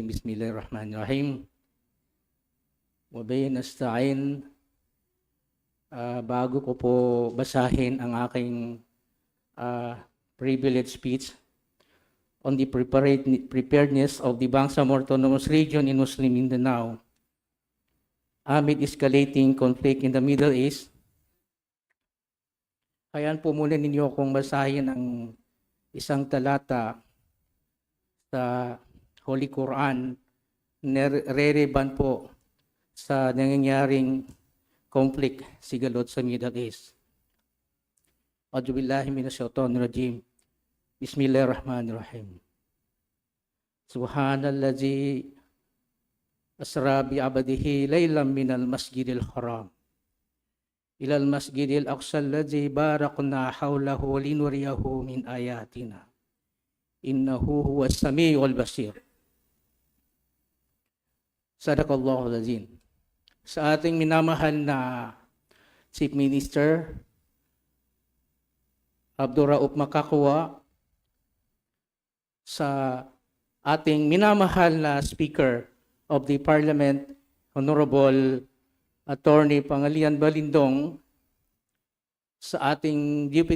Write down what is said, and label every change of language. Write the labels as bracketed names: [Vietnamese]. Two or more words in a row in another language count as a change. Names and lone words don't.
[Arabic] بسم الله الرحمن الرحيم. وبه نستعين. [Filipino] Bago ko po basahin ang aking [English] privilege speech on the preparedness of the Bangsamoro Autonomous Region in Muslim Mindanao, amid escalating conflict in the Middle East. [Filipino] Hayaan po muna ninyo akong basahin ang isang talata sa Holy Quran na relevant po sa nangyayaring conflict sigalot sa Middle East. [Arabic] أعوذ بالله من الشيطان الرجيم. بسم الله الرحمن الرحيم. سبحان الذي أسرى بعبده ليلا من المسجد الحرام إلى المسجد الأقصى الذي باركنا حوله لنريه من آياتنا. إنه هو السميع البصير. صدق الله العظيم. [Filipino] Sa ating minamahal na [English] Chief Minister [Filipino] Abdurrauf Makakwa, sa ating minamahal na Speaker [English] of the Parliament, Honorable Attorney Pangalian Balindong, [Filipino] sa ating [English] Deputy